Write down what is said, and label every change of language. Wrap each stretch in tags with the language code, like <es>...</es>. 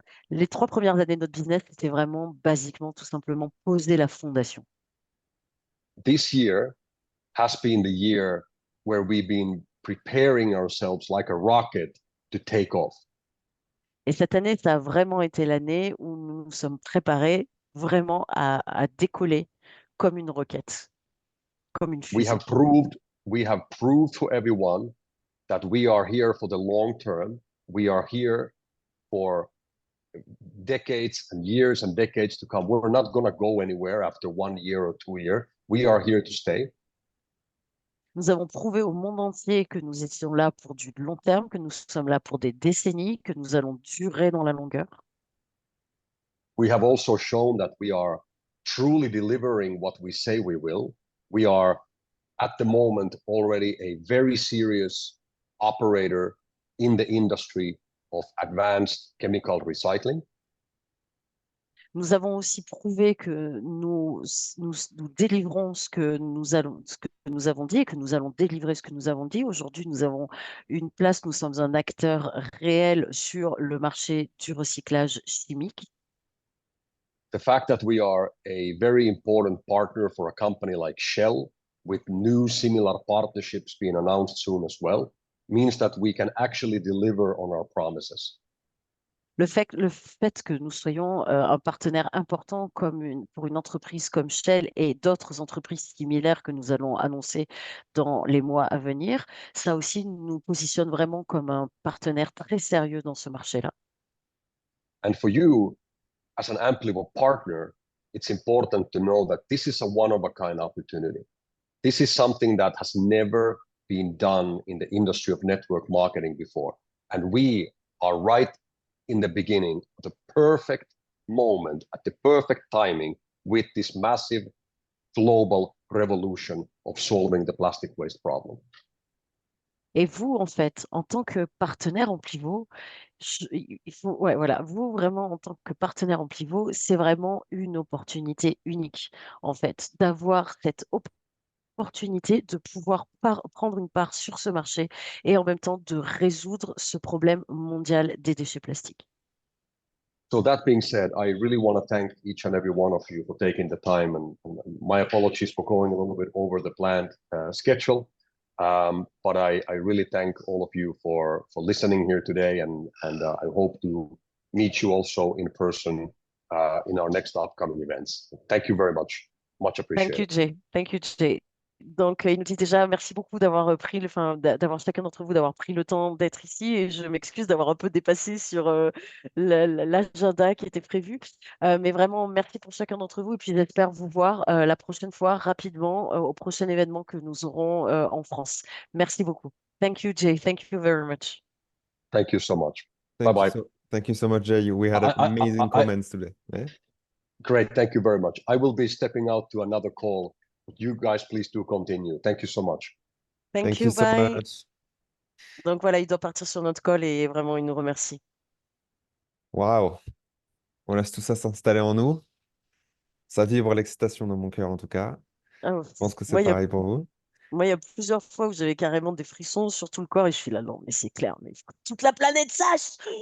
<fr>les 3 premières années de notre business, c'était vraiment basiquement, tout simplement, poser la fondation.</fr> <en>This year has been the year where we've been preparing ourselves like a rocket to take off.</en> <fr>Et cette année, ça a vraiment été l'année où nous nous sommes préparés vraiment à décoller comme une roquette, comme une</fr> <en>We</en> <fr>fusée.</fr> <en>have proved to everyone that we are here for the long term. We are here for decades and decades to come. We're not going to go anywhere after 1 year or 2 years. We are here to stay.</en> <fr>Nous avons prouvé au monde entier que nous étions là pour du long terme, que nous sommes là pour des décennies, que nous allons durer dans la longueur.</fr> <en>We have also shown that we are truly delivering what we say we will. We are at the moment already a very serious operator in the industry of advanced chemical recycling.</en> <fr>Nous avons aussi prouvé que nous délivrons ce que nous avons dit et que nous allons délivrer ce que nous avons dit. Aujourd'hui, nous avons une place, nous sommes un acteur réel sur le marché du recyclage chimique.</fr> <en>The fact that we are a very important partner for a company like Shell, with new similar partnerships being announced soon as well, means that we can actually deliver on our promises.</en> <fr>Le fait que nous soyons un partenaire important pour une entreprise comme Shell et d'autres entreprises similaires que nous allons annoncer dans les mois à venir, ça aussi nous positionne vraiment comme un partenaire très sérieux dans ce marché-là.</fr> <en>And for you, as an Amplivo partner, it's important to know that this is a one-of-a-kind opportunity. This is something that has never been done in the industry of network marketing before. And we are right in the beginning, the perfect moment, at the perfect timing, with this massive global revolution of solving the plastic waste problem.</en> <fr>Et vous, en fait, en tant que partenaire en pivot, voilà, vous vraiment en tant que partenaire en pivot, c'est vraiment une opportunité unique, en fait, d'avoir cette opportunité de pouvoir prendre une part sur ce marché et en même temps de résoudre ce problème mondial des déchets plastiques.</fr> <en>So that being said, I really want to thank each and every one of you for taking the time, and my apologies for going a little bit over the planned schedule. But I really thank all of you for listening here today, and I hope to meet you also in person in our next upcoming events. Thank you very much. Much appreciated. Thank you, Jay. Thank you, Jay.</en> <fr>Donc, il nous dit déjà merci beaucoup d'avoir d'avoir chacun d'entre vous d'avoir pris le temps d'être ici et je m'excuse d'avoir un peu dépassé sur l'agenda qui était prévu. Mais vraiment, merci pour chacun d'entre vous et puis j'espère vous voir la prochaine fois rapidement au prochain événement que nous aurons en France. Merci beaucoup.</fr> <en>Thank you, Jay. Thank you very much. Thank you so much. Thank Bye-bye. thank you so much, Jay. We had amazing comments today. Yeah? Great. Thank you very much. I will be stepping out to another call. You guys, please do continue. Thank you so much. Thank you you, so bye. much.</en> <fr>Donc voilà, il doit partir sur notre call et vraiment, il nous remercie. Wow. On laisse tout ça s'installer en nous. Ça vibre l'excitation dans mon cœur, en tout cas. Ah, Je pense que c'est moi, il y a, pareil pour vous. moi, il y a plusieurs fois où j'avais carrément des frissons sur tout le corps et je suis là, non, mais c'est clair, mais il faut que toute la planète sache.</fr>